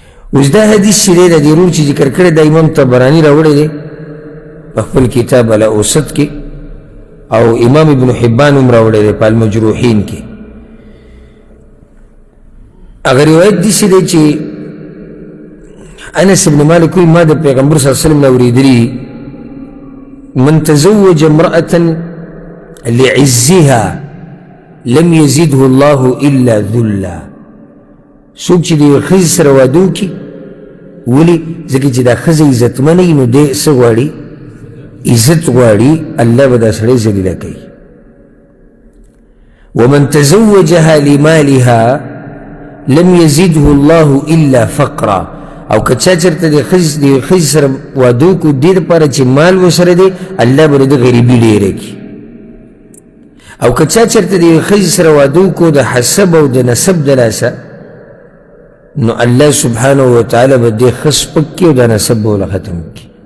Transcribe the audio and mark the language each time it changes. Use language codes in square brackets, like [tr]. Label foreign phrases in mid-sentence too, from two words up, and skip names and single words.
[ps] اوس دا حدیث چې دی د دې رول چې ذکر کړی دا امام طبراني راوړی دی په خپل کتاب الاوسط کې او امام ابن حبان هم راوړی دی په المجروحین کې هغه روایت داسې دی چې انس بن مالک وایي ما د پیغمبر [ar] صلی الله علیه وسلم [ps] نه اورېدلي [ar] من تزوج امرأة لعزها لم يزده الله إلا ذلا [ps] څوک چې د یوې ښځې سره واده وکړي ولې ځکه چې دا ښځه عزتمنه وي نو دی څه غواړي عزت غواړي الله به دا سړی ذلیله کوي [ar] ومن تزوجها لمالها لم يزده الله إلا فقرا [ps] او که چا چېرته د یوې ښځې سره واده وکړو دې دپاره چې مال ورسره دی الله به د غریبي ډېره کړي او که چا چېرته د یوې ښځې سره واده وکړو د حسب او د نسب د لاسه نو الله [ar] سبحانه وتعالی [ps] به دې ښه سپک کړي او دا نسب به ورله ختم کړي